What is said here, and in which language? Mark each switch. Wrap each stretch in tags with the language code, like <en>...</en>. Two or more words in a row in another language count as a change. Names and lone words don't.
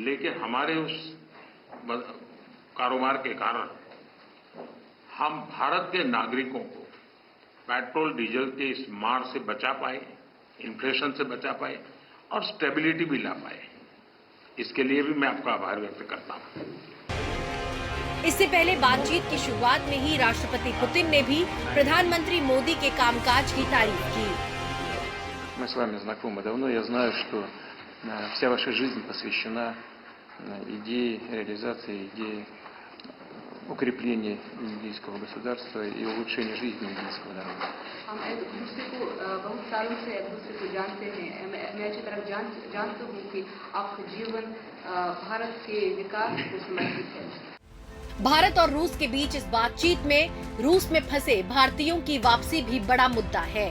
<hi>लेकिन हमारे उस कारोबार के कारण हम भारत के नागरिकों को</hi> <en>petrol diesel</en> <hi>के इस मार से बचा पाए, इन्फ्लेशन से बचा पाए और स्टेबिलिटी भी ला पाए। इसके लिए भी मैं आपका आभार व्यक्त करता हूं। इससे पहले बातचीत की शुरुआत में ही राष्ट्रपति पुतिन ने भी प्रधानमंत्री मोदी के कामकाज की तारीफ की।</hi> <ru>Мы с вами знакомы давно. Я знаю, что вся ваша жизнь посвящена идее реализации идеи укрепления индийского государства и улучшения жизни индийского народа.</ru> <hi>हम एक दूसरे को बहुत सालों से एक दूसरे को जानते हैं। मैं अच्छी तरह जानता हूँ कि आपका जीवन भारत के विकास को समर्पित है। भारत और रूस के बीच इस बातचीत में रूस में फंसे भारतीयों की वापसी भी बड़ा मुद्दा है।</hi>